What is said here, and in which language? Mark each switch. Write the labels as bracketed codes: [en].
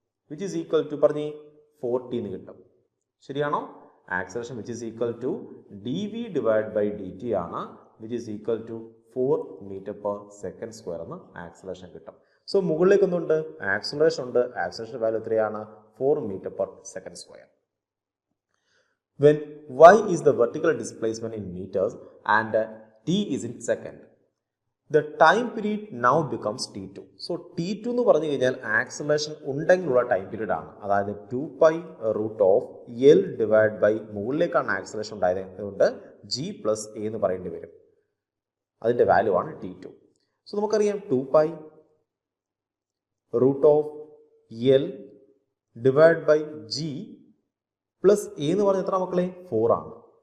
[en] which is equal to [ml] പറഞ്ഞ് 40 എന്ന് കിട്ടും. ശരിയാണോ? [en] Acceleration which is equal to d v divide by d t ആണ്. Which is equal to 4 metre per second square [ml] എന്ന് acceleration കിട്ടും. So മുകളിലേക്ക് ഒന്നുണ്ട്, ആക്സലറേഷൻ ഉണ്ട്. ആക്സലറേഷൻ വാല്യൂ എത്രയാണ്, 4 [en] Metre per second square. When y is the vertical displacement in meters and t is in second, the time period now becomes t2. [ml] So t2 എന്ന് പറഞ്ഞു കഴിഞ്ഞാൽ acceleration ഉണ്ടെങ്കിലുള്ള time period ആണ്. അതായത് 2π [en] root of L divide by [ml] മുകളിലേക്കാണ് acceleration ഉണ്ടായത്, അതുകൊണ്ട് g plus a എന്ന് പറയേണ്ടി വരും. അതിൻ്റെ വാല്യൂ ആണ് t2. സോ നമുക്കറിയാം 2π [en] root of L divide by g plus a [ml] എന്ന് പറഞ്ഞാൽ എത്ര മക്കളെ, 4 ആണ്.